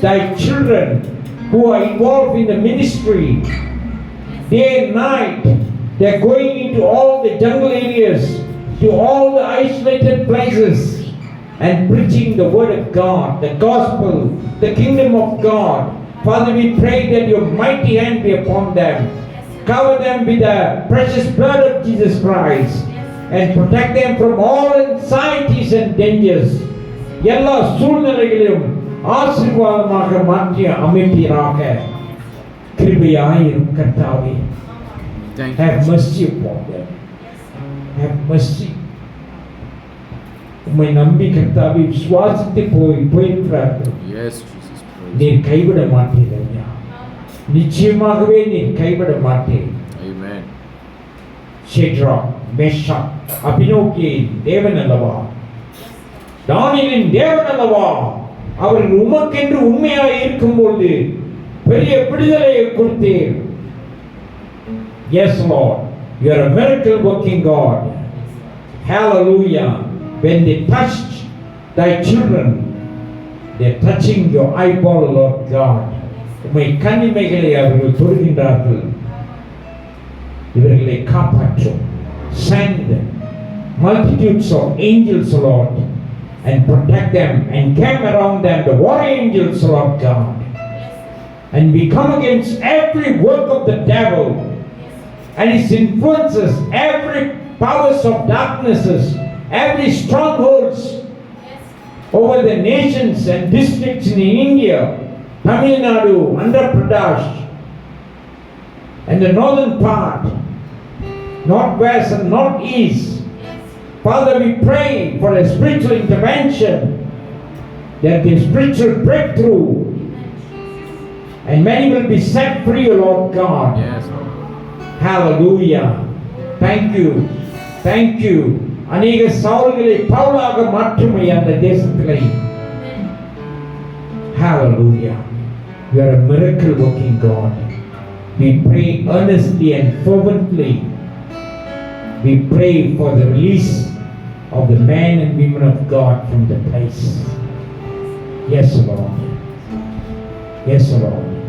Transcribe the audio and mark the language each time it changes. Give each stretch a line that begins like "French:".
English: Thy children who are involved in the ministry, day and night, they are going into all the jungle areas, to all the isolated places, and preaching the word of God, the gospel, the kingdom of God. Father, we pray that your mighty hand be upon them. Cover them with the precious blood of Jesus Christ and protect them from all anxieties and dangers.
Tamil: எல்லா சூழ்நிலைகளையும் ஆசீர்வாதமாக மாற்றி அமைப்பீராக. கிருபையாயிரும் கர்த்தாவே.
English: Thank Have you. mercy upon them. Have mercy.
Tamil: உம்மை நம்பி கர்த்தாவே விசுவாசித்து போயிருக்கிறார்கள்.
English: Yes, Jesus. Praise.
Tamil: நீர் கைவிட மாட்டீர் ஐயா. நிச்சயமாகவே நீர் கைவிட மாட்டீர்.
English: Amen.
Tamil: ஷேத்ராக், மேஷாக், அபினோக்கியின் தேவன் அல்லவா? தானியேலின் தேவன் அல்லவா? அவர்கள் உமக்கென்று உண்மையாக இருக்கும்போது பெரிய விடுதலையை கொடுத்தீர்.
English: Yes, Lord, you are a miracle working God. Hallelujah. When they touched thy children, they are touching your eyeball, Lord God.
Tamil: உம்மை கண்ணிமைகளை அவர்கள் தொடுகின்றார்கள். இவர்களை காப்பாற்றும்.
English: Send multitudes of angels, Lord, and protect them and camp around them, the warrior angels, Lord God. And we come against every work of the devil and his influences, every powers of darknesses, every strongholds over the nations and districts in India, Tamil Nadu, Andhra Pradesh, and the northern part, northwest and northeast. Father, we pray for a spiritual intervention, there be spiritual breakthrough, and many will be set free, Lord God. Yes, Lord. Hallelujah. Thank you. Thank you.
Tamil: அநேக சவுல்களை பவுலாக மாற்றுமை அந்த தேசத்திலே.
English: Hallelujah. You are a miracle working God. We pray earnestly and fervently. We pray for the release of the men and women of God from the place. Yes, Lord. Yes, Lord.